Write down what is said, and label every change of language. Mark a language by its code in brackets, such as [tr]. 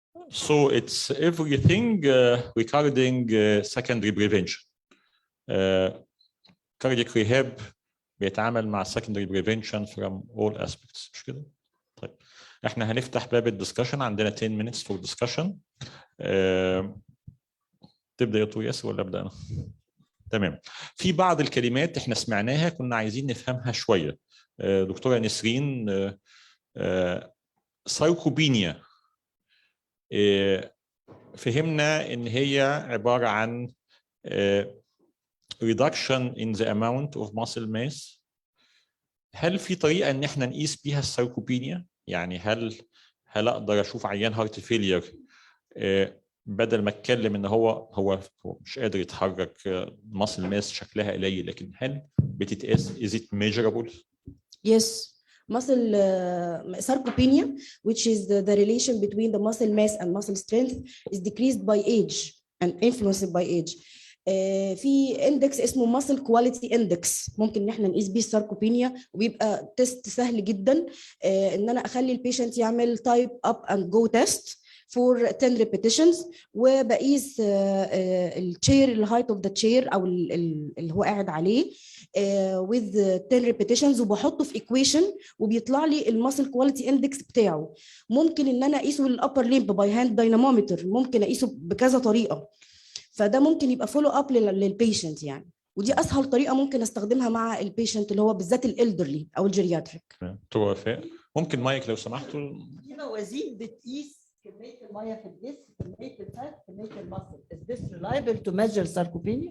[en] So it's everything regarding secondary prevention. Cardiac rehab [ar] بيتعامل مع [en] secondary prevention from all aspects، [ar] مش كده؟ طيب احنا هنفتح باب الدسكشن، عندنا [en] 10 minutes for discussion. [ar] تبدا يا طويل ياسر ولا ابدا انا؟ تمام. في بعض الكلمات احنا سمعناها كنا عايزين نفهمها شويه. دكتوره نسرين، سايكوبينيا فهمنا ان هي عباره عن [en] reduction in the amount of muscle mass. [ar] هل في طريقه ان احنا نقيس بيها السايكوبينيا؟ يعني هل اقدر اشوف عيان هارت فيلير بدل ما اتكلم ان هو مش قادر يتحرك، [en] muscle mass [ar] شكلها قليل، لكن هل بتتقاس؟ [en] is it measurable؟ Yes. Muscle sarcopenia, which is the relation between the muscle mass and muscle strength, is decreased by age and influenced by age. [ar] في اندكس اسمه [en] muscle quality index [ar] ممكن ان احنا نقيس بيه الساركوبينيا، وبيبقى تيست سهل جدا ان انا اخلي البيشنت يعمل تايب اب اند جو تيست [en] for 10 repetitions، [ar] وبقيس التشير الهايت اوف ذا تشير او اللي هو قاعد عليه [en] with 10 repetitions، [ar] وبحطه في equation وبيطلع لي المسل كواليتي اندكس بتاعه. ممكن ان انا اقيسه بالابر ليمب باي هاند داينامومتر، ممكن اقيسه بكذا طريقه، فده ممكن يبقى فولو اب للبيشنت يعني، ودي اسهل طريقه ممكن استخدمها مع البيشنت اللي هو بالذات الالدرلي او الجيرياتريك. توافق. ممكن مايك لو سمحتوا. في موازين بتقيس كميه الميه في الجسم، كميه الفات، كميه المصل. [en] Is this reliable to measure sarcopenia؟